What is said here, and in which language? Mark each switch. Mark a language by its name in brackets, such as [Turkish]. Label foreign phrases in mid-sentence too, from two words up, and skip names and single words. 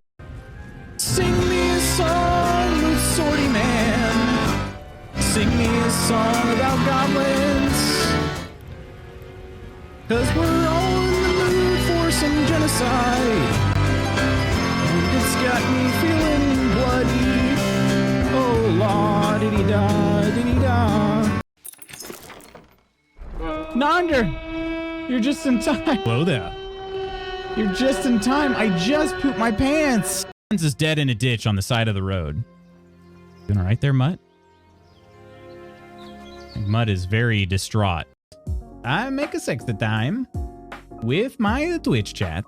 [English] Sing me a song, little sorty man. Sing me a song about goblins. 'Cause we're all in the mood for some genocide. And it's got me feeling bloody. Oh, la, diddy-da, diddy-da. Nonder, you're just in time. Hello there. You're just in time. I just pooped my pants. Is dead in a ditch on the side of the road. Doing all right there, Mutt? Mutt is very distraught. I make a sexta time with my Twitch chat.